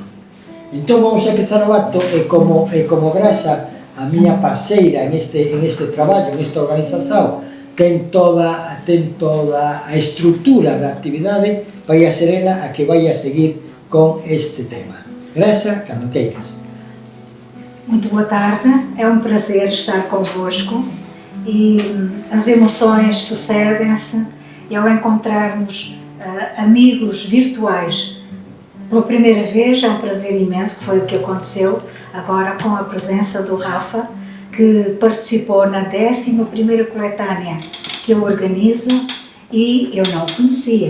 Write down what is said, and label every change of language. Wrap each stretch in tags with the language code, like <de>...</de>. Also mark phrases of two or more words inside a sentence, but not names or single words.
<gl>Entón vamos a empezar o acto, e como grasa a miña parceira en este traballo, en esta organización, ten toda a estrutura da actividade, vai a ser ela a que vai a seguir con este tema. Grasa, cando queiras.</gl> <pt>Muito boa tarde, é um prazer estar convosco e as emoções sucedem-se, e ao encontrarmos amigos virtuais pela primeira vez é um prazer imenso, que foi o que aconteceu agora com a presença do Rafa, que participou na 11ª coletânea que eu organizo, e eu não o conhecia.</pt>